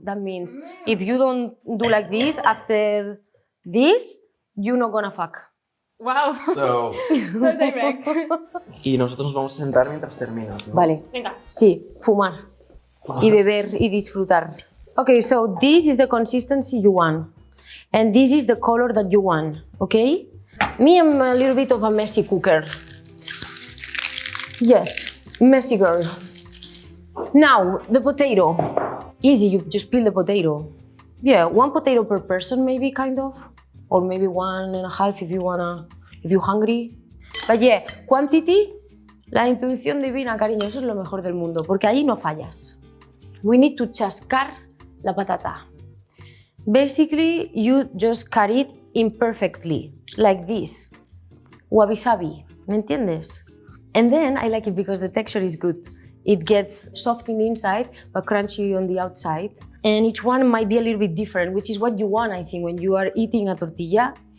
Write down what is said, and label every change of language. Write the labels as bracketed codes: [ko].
[en] That means if you don't do like this after this, you're not gonna fuck. ¡Wow! So, So direct. [es] y nosotros nos vamos a sentar mientras terminas, ¿no? Vale. Venga. Sí, fumar. Y beber y disfrutar. [en] Okay, so this is the consistency you want. And this is the color that you want, okay? Me, I'm a little bit of a messy cooker. Yes, messy girl. Now, the potato. Easy, you just peel the potato. Yeah, 1 potato per person maybe, kind of. Or maybe 1.5 if you wanna, if you're hungry. But yeah, quantity, [es] La intuición divina, cariño, eso es lo mejor del mundo, porque ahí no fallas. [en] We need to [es] chascar la patata. [en] Basically, you just cut it imperfectly, like this. Wabi-sabi, [es] ¿me entiendes? [en] And then I like it because the texture is good. It gets soft in the inside, but crunchy on the outside. And each one might be a little bit different, which is what you want, I think, when you are eating a tortilla.